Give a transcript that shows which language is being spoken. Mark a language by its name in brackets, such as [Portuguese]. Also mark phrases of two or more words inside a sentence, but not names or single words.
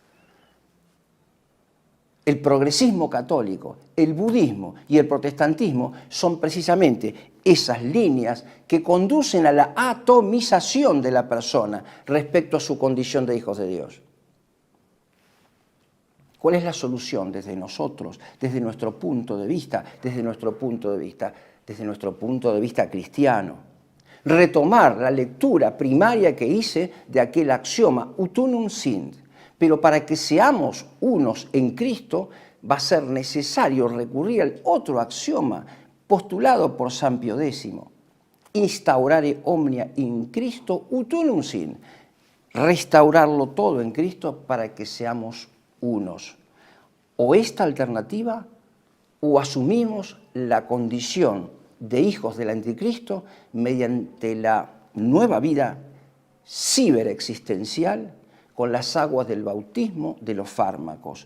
[Spanish] El progresismo católico, el budismo y el protestantismo son precisamente esas líneas que conducen a la atomización de la persona respecto a su condición de hijos de Dios. ¿Cuál es la solución desde nosotros, desde nuestro punto de vista, desde nuestro punto de vista cristiano? Retomar la lectura primaria que hice de aquel axioma [Latin] ut unum sint. [Spanish] Pero para que seamos unos en Cristo va a ser necesario recurrir al otro axioma postulado por San Pío X. [Latin] Instaurare omnia in Cristo ut unum sint. [Spanish] Restaurarlo todo en Cristo para que seamos unos. O esta alternativa, o asumimos la condición de hijos del anticristo mediante la nueva vida ciberexistencial con las aguas del bautismo de los fármacos.